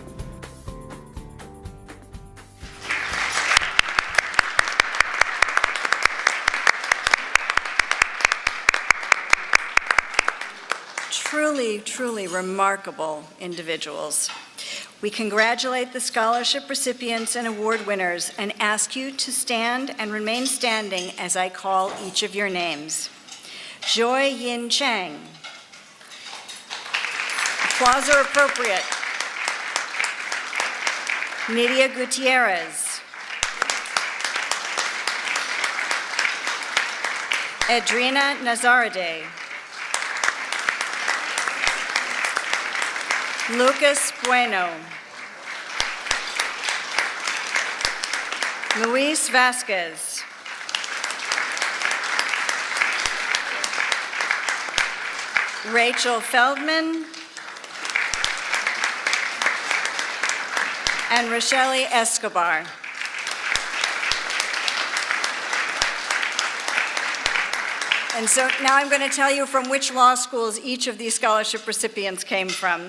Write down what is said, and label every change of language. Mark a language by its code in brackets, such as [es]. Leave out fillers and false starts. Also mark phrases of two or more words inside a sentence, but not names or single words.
[en] Truly, truly remarkable individuals. We congratulate the scholarship recipients and award winners and ask you to stand and remain standing as I call each of your names. Joy Yin Chang. Applause are appropriate. Nidia Gutierrez. Edrina Nazarade. Lucas Bueno. Luis Vasquez. Rachel Feldman. And Rochelle Escobar. And so now I'm going to tell you from which law schools each of these scholarship recipients came from.